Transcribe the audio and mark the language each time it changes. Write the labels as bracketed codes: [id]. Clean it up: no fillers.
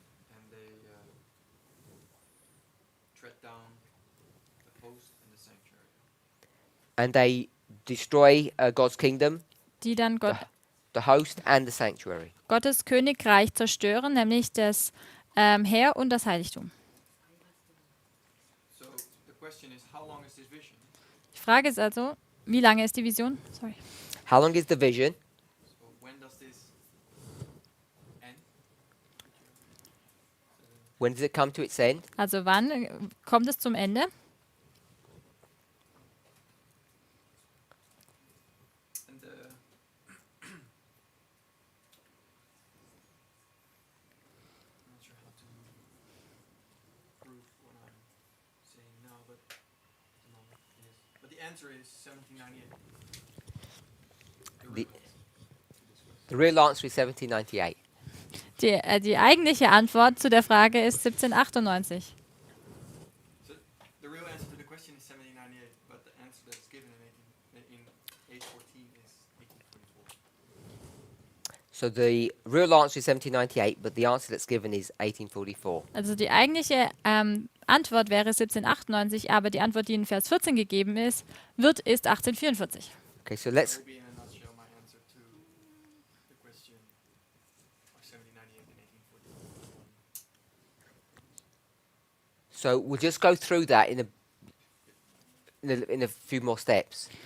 [en] and they tread down the host and the sanctuary. And they destroy God's kingdom, [de] Die dann [en] the host and the sanctuary. [de] Gottes Königreich zerstören, nämlich das Heer und das Heiligtum. [en] So the question is, how long is this vision? [de] Die Frage ist also, wie lange ist die Vision? [en] Sorry. How long is the vision? So when does this end? When does it come to its end? [de] Also wann kommt es zum Ende? [en] And I'm not sure how to prove what I'm saying now, but at the moment it is. But the answer is 1798. The- real answer to this question. The real answer is 1798. [de] Die eigentliche Antwort zu der Frage ist 1798. [en] So the real answer to the question is 1798, but the answer that's given in 814 is 1844. So the real answer is 1798, but the answer that's given is 1844. [de] Also die eigentliche Antwort wäre 1798, aber die Antwort, die in Vers 14 gegeben ist, ist 1844. [en] Okay, so That let's will be in a nutshell my answer to the question of 1798 and 1844. so we'll just go through that in a few more steps.